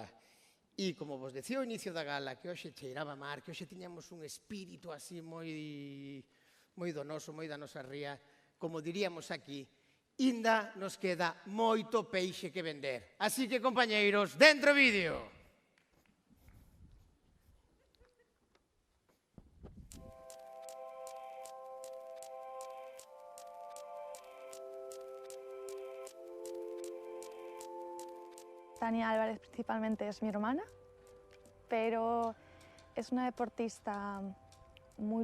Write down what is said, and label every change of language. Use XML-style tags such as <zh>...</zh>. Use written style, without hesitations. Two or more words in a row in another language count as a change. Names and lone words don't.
<gl>E como vos decía ao inicio da gala, que hoxe cheiraba mar, que hoxe tiñamos un espírito así moi donoso, moi da nosa ría, como diríamos aquí, inda nos queda moito peixe que vender. Así que, compañeiros, dentro vídeo!</gl> <es>Tania Álvarez principalmente es mi hermana, pero es una deportista muy</es>